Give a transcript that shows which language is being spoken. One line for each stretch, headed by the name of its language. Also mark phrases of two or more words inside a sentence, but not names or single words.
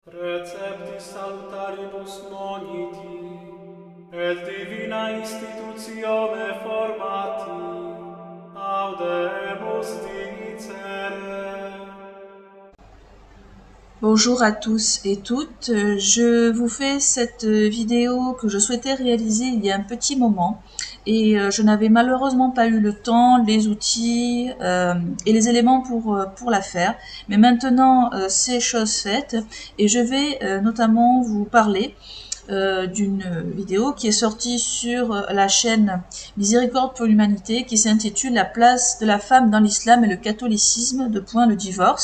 Latin: Preceptis salutaribus moniti, et divina institutione formati, audemus dicere.
French: Bonjour à tous et toutes, je vous fais cette vidéo que je souhaitais réaliser il y a un petit moment et je n'avais malheureusement pas eu le temps, les outils et les éléments pour la faire. Mais maintenant c'est chose faite et je vais notamment vous parler d'une vidéo qui est sortie sur la chaîne Miséricorde pour l'humanité qui s'intitule La place de la femme dans l'islam et le catholicisme, le divorce.